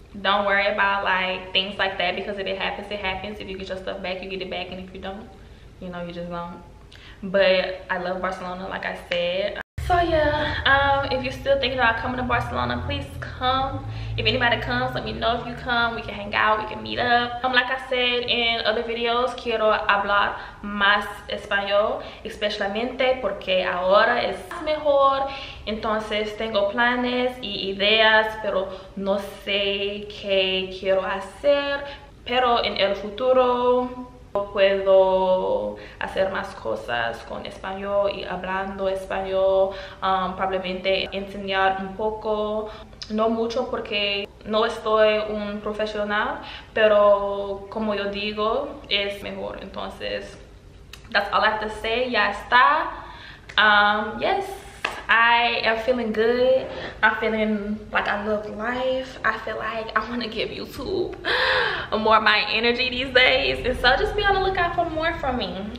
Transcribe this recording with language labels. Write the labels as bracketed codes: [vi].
[en] Don't worry about like things like that, because if it happens, it happens. If you get your stuff back, you get it back, and if you don't, you know, you just don't. But I love Barcelona, like I said. So yeah, if you're still thinking about coming to Barcelona, please come. If anybody comes, let me know. If you come, we can hang out, we can meet up. Like I said in other videos, [es] quiero hablar más español, especialmente porque ahora es mejor. Entonces tengo planes y ideas, pero no sé qué quiero hacer. Pero en el futuro puedo hacer más cosas con español y hablando español, probablemente enseñar un poco, no mucho porque no estoy un profesional, pero como yo digo, es mejor. [en] Entonces, that's all I have to say. [es] Ya está. [en] Yes, I I am feeling good. I'm feeling like I love life. I feel like I want to give YouTube more of my energy these days, and so just be on the lookout for more from me.